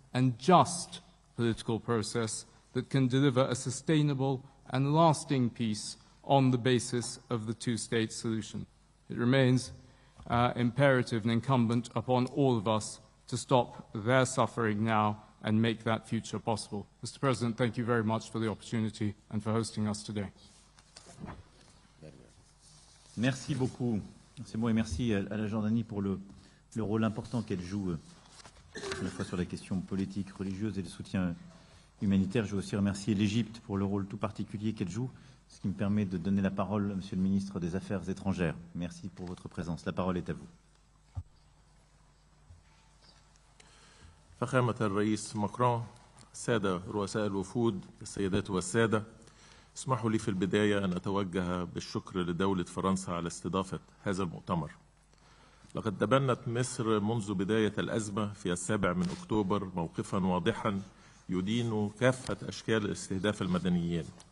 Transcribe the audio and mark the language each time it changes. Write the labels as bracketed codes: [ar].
[en] and just political process that can deliver a sustainable and lasting peace on the basis of the two-state solution. It remains imperative and incumbent upon all of us to stop their suffering now and make that future possible. Mr. President, thank you very much for the opportunity and for hosting us today. [fr] Merci beaucoup. C'est bon, et merci à la Jordanie pour le rôle important qu'elle joue à la fois sur la question politique, religieuse et le soutien humanitaire. Je veux aussi remercier l'Égypte pour le rôle tout particulier qu'elle joue, ce qui me permet de donner la parole à Monsieur le ministre des Affaires étrangères. Merci pour votre présence. La parole est à vous. [ar] فخامة الرئيس ماكرون، السادة رؤساء الوفود، السيدات والسادة، اسمحوا لي في البداية أن أتوجه بالشكر لدولة فرنسا على استضافة هذا المؤتمر. لقد تبنت مصر منذ بداية الأزمة في 7 أكتوبر موقفا واضحا يدين كافة أشكال استهداف المدنيين،